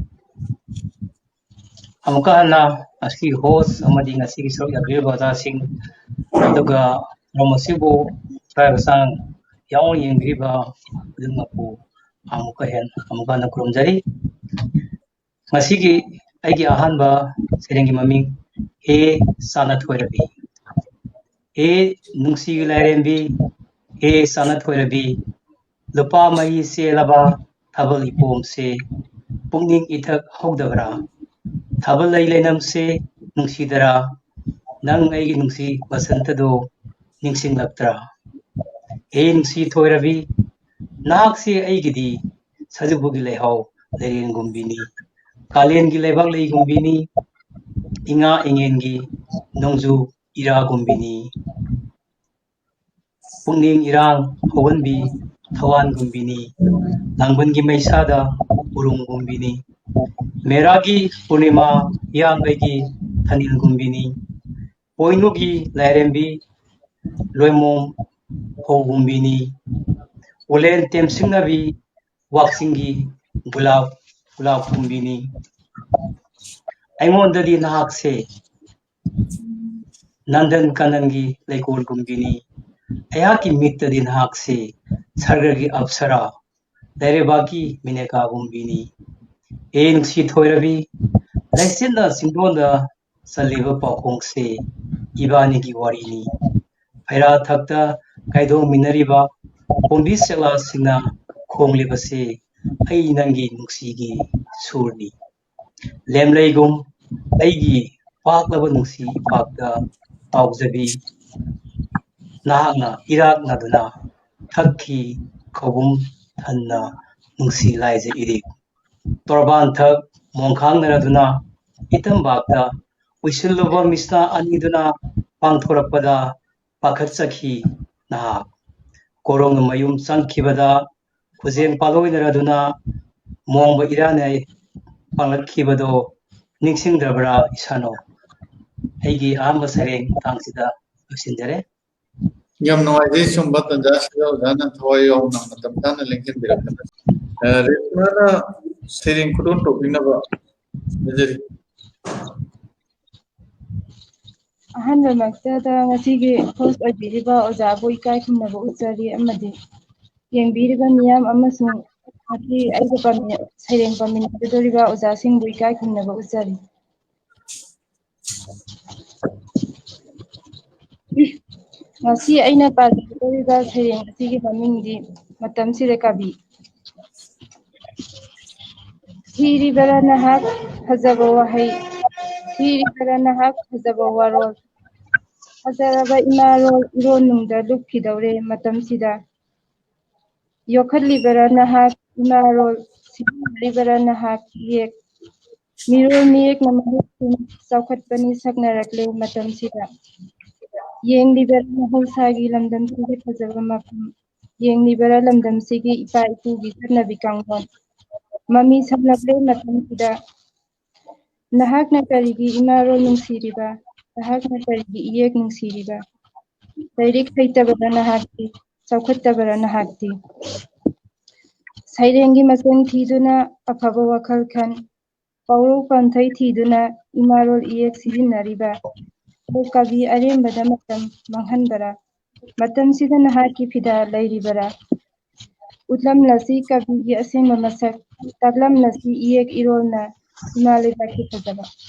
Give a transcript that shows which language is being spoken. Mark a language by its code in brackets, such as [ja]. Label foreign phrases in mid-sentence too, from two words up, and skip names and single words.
[mni] amuka na aski host amadi ngasi so yagreba da sing aduga romosibo sang yang yengriba dungapu amuka hen amuka na kurumjari ngasigi aigi ahanba serengi maming he sanat koirabi he nungsi lairembi he sanat koirabi lupa mai se laba thabal ipom se pungning ithak hogdabra thabal lai lenam se nungsi dara nang aigi nungsi basanta do ningsing laktra he nungsi thoirabi nak se aigidi sajubugi lehaw lerin gumbini kalen gi lebak lei gumbini inga ingengi nongju ira gumbini pungning irang hoganbi thawan gumbini langban gi maisada urung gumbini meragi purnima yangai thanil gumbini poinugi lairembi loimom ho gumbini olen temsingnabi waksingi gulab gumbini aimondadi nahakse nandan kanangi leikol gumbini ayaki mittadi nahakse sargagi apsara lerebaki mineka gumbini nungsi thoirabi laisinda singdonda saliba pakongse ibanigi warini aira thakta kaidong minariba pombi sela singna khonglibase ai nangi nungsigi surni lemleigum aigi paklaba nungsi pakta pawjabi nahakna irak naduna thakki khobum thanna nungsi laije irik torban thak mongkhang naraduna itam bakta uisilluba misna aniduna pangthorakpada pakhatsakhi nahak korong mayum changkhibada khujeng paloi naraduna mongba iranai panglakhibado ningsingdrabra isano aigi amba sareng tangsida losinjare yam noise sumba tanja sida udana thoyo na matamtana linkin birakana retmana sering kudun to binaba najari ahanba maktada ngasigi host oibiriba oja boi kai khumnaba utsari amadi yengbiriba miyam amasung ati aiga pami saireng pami doriba oja sing boi kai khumnaba utsari ngasi aina doriba saireng asigi pamingdi matamsire kabi thiribara nahak fajaba wahai thiribara nahak fajaba warol Hajaraba imarol ironungda lupkhidaure matamsida yokhatlibara nahak imarol sibaribara nahak yek mirol miyek namahusin chaukhatpani saknarakle matamsida yenglibara mahosagi lamdamsigi fajaba mafam yenglibara lamdamsigi ipa ipugi chhatnabi kangthon mami samlakle matamsida nahakna karigi imarol nungsiriba nahakna karigi iyek nungsiriba Sairik haitabara nahakti chaukhattabara nahakti sairengi maseng thiduna afaba wakhal khan pauro panthai thiduna imarol iyek sijinnariba kabi arembada matam manghanbara matam sida nahaki fida lairibara utlamlasi kabigi asengba masak taklamlasi iyek irolna imalebaki fajaba